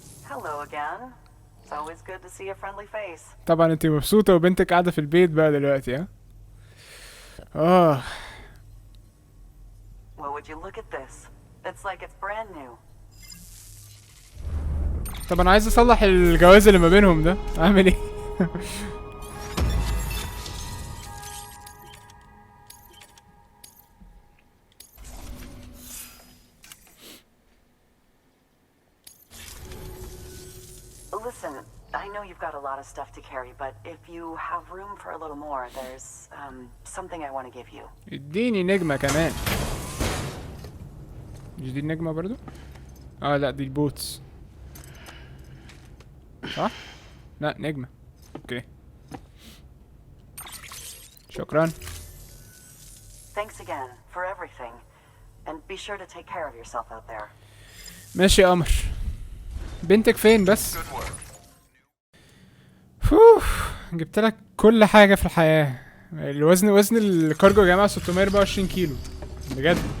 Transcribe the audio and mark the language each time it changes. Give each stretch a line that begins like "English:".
English: Hello again. It's always good to see a friendly face.
Arabic: طبعا انت مبسوطه وبنتك قاعده في البيت بقى دلوقتي. ها
English: Well, would you look at this? It's like it's brand new.
Arabic: طب انا عايز اصلح الجواز اللي ما بينهم ده، اعمل ايه؟
English: Listen, I know you've got a lot of stuff to carry, but if you have room for a little more, there's something I want to give you.
Arabic: اديني نجمه كمان. مش دي النجمه برضو؟ لا دي البوتس صح؟ لا نجمه. اوكي شكرا.
English: Thanks again for everything, and be sure to take care of yourself out there.
Arabic: ماشي يا قمر. بنتك فين بس؟ فوف، جبت لك كل حاجة في الحياة. وزن الكارجو يا جماعة 624 كيلو بجد.